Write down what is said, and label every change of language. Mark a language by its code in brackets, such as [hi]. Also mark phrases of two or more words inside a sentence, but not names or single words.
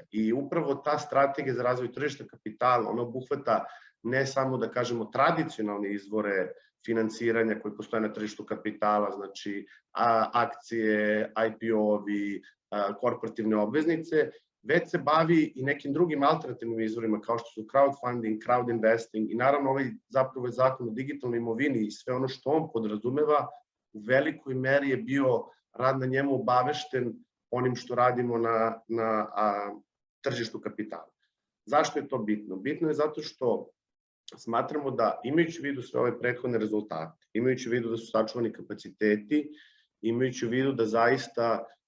[sr] I upravo ta strategija za razvoj tržišta kapitala, ona obuhvata ne samo, da kažemo, tradicionalne izvore finansiranja koji postoje na tržištu kapitala, znači akcije, IPO-ovi, korporativne obveznice, već se bavi i nekim drugim alternativnim izvorima kao što su [en] crowdfunding, crowd investing [sr] i naravno zapravo je zakon o digitalnoj imovini i sve ono što on podrazumeva u velikoj meri je bio rad na njemu obavešten onim što radimo na tržištu kapitala. Zašto je to bitno? Bitno je zato što smatramo da imajući u vidu sve ove prethodne rezultate, imajući u vidu da su sačuvani kapaciteti, imajući u vidu da zaista